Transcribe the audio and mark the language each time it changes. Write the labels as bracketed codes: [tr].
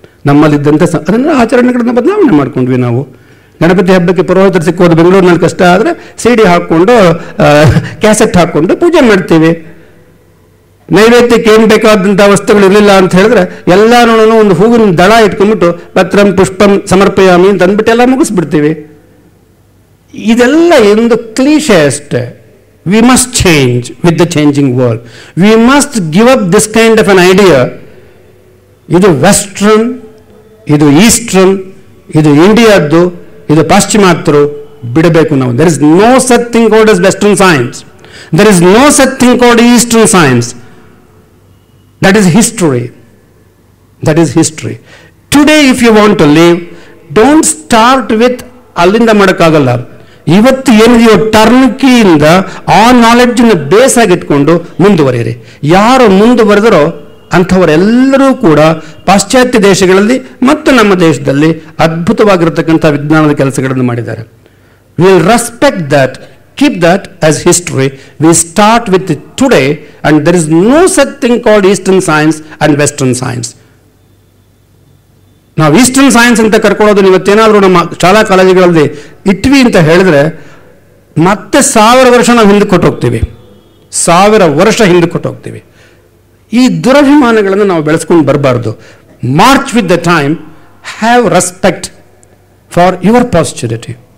[kn] ನಮ್ಮಲ್ಲಿದ್ದಂಥ ಅದನ್ನು ಆಚರಣೆಗಳನ್ನು ಬದಲಾವಣೆ ಮಾಡ್ಕೊಂಡ್ವಿ ನಾವು. ಗಣಪತಿ ಹಬ್ಬಕ್ಕೆ ಪುರೋಹಿತರು ಸಿಕ್ಕೋದು ಬೆಂಗಳೂರಿನಲ್ಲಿ ಕಷ್ಟ ಆದರೆ CD ಹಾಕ್ಕೊಂಡು, ಕ್ಯಾಸೆಟ್ ಹಾಕ್ಕೊಂಡು ಪೂಜೆ ಮಾಡ್ತೀವಿ. ನೈವೇದ್ಯಕ್ಕೆ ಏನು ಬೇಕಾದಂಥ ವಸ್ತುಗಳು ಇರಲಿಲ್ಲ ಅಂತ ಹೇಳಿದ್ರೆ ಎಲ್ಲಾನು ಒಂದು ಹೂವಿನ ದಳ ಇಟ್ಕೊಂಡ್ಬಿಟ್ಟು [sa] ಪತ್ರಂ ಪುಷ್ಪಂ ಸಮರ್ಪಯಾಮಿ [kn] ಅಂತ ಅಂದ್ಬಿಟ್ಟು ಎಲ್ಲ ಮುಗಿಸ್ಬಿಡ್ತೀವಿ. ಇದೆಲ್ಲ ಒಂದು ಕ್ಲೀಶೆ ಅಷ್ಟೇ. [en] We must change with the changing world. We must give up this kind of an idea. [kn] ಇದು ವೆಸ್ಟ್ರನ್, ಇದು ಈಸ್ಟರ್ನ್, ಇದು ಇಂಡಿಯಾದ್ದು, ಇದು ಪಾಶ್ಚಿಮಾತ್ಯರು ಬಿಡಬೇಕು ನಾವು. [en] There is no such thing called as Western science. There is no such thing called Eastern science. That is history. That is history. Today if you want to live, don't start with [kn] ಅಲ್ಲಿಂದ ಮಾಡೋಕ್ಕಾಗಲ್ಲ. ಇವತ್ತು ಏನಿದೆಯೋ ಟರ್ನ್ಕಿಯಿಂದ ಆ ನಾಲೆಡ್ಜನ್ನು base ಆಗಿಟ್ಕೊಂಡು ಮುಂದುವರಿಯಿರಿ. ಯಾರು ಮುಂದುವರೆದರೋ ಅಂಥವರೆಲ್ಲರೂ ಕೂಡ ಪಾಶ್ಚಾತ್ಯ ದೇಶಗಳಲ್ಲಿ ಮತ್ತು ನಮ್ಮ ದೇಶದಲ್ಲಿ ಅದ್ಭುತವಾಗಿರತಕ್ಕಂಥ ವಿಜ್ಞಾನದ ಕೆಲಸಗಳನ್ನು ಮಾಡಿದ್ದಾರೆ. [en] Will respect that, keep that as history. We start with it today, and there is no such thing called Eastern science and Western science. [kn] ನಾವು ಈಸ್ಟರ್ನ್ ಸೈನ್ಸ್ ಅಂತ ಕರ್ಕೊಳ್ಳೋದು ಇವತ್ತೇನಾದರೂ ನಮ್ಮ ಶಾಲಾ ಕಾಲೇಜುಗಳಲ್ಲಿ ಇಟ್ವಿ ಅಂತ ಹೇಳಿದ್ರೆ ಮತ್ತೆ 1000 ವರ್ಷ ನಾವು ಹಿಂದೆ ಕೊಟ್ಟೋಗ್ತೀವಿ, 1000 ವರ್ಷ ಹಿಂದೆ ಕೊಟ್ಟೋಗ್ತೀವಿ. ಈ ದುರಭಿಮಾನಗಳನ್ನು ನಾವು ಬೆಳೆಸ್ಕೊಂಡು ಬರಬಾರ್ದು. [en] March with the time, have respect for your posterity.